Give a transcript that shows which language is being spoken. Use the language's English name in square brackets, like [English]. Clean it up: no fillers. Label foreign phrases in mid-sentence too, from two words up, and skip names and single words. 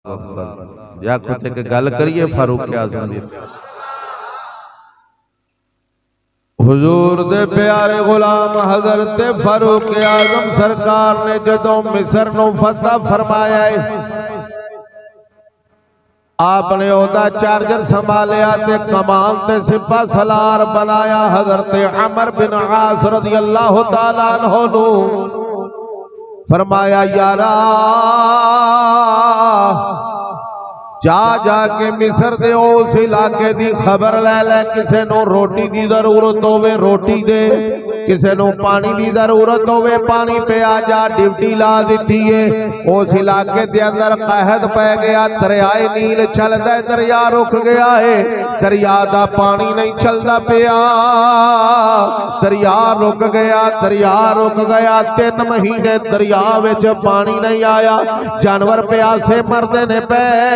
[Punjabi] یا خود ایک گل کریے فاروق اعظم دی حضور دے پیارے غلام حضرت فاروق اعظم سرکار نے جدوں مصر نوں فتح فرمایا آپنے اودا چارجر سنبھالیا تے کمان تے سپہ سالار بنایا حضرت عمرو بن عاص [Arabic] رضي الله تعالى عنه [Punjabi] نوں فرمایا یارا جا جاکے مصر دے اس علاقے دی خبر لے لے کسے نوں روٹی دی ضرورت ہووے روٹی دے کسے نوں پانی دی ضرورت ہووے پانی پے آ جا ڈیوٹی لا دی ہے اس علاقے دے اندر قحط پے گیا دریائے نیل چلدا دریا رک گیا ہے دریا دا پانی نہیں چلدا پیا دریا رک گیا 3 مہینے دریا وچ پانی نہیں آیا جانور پیاسے مردے نے پے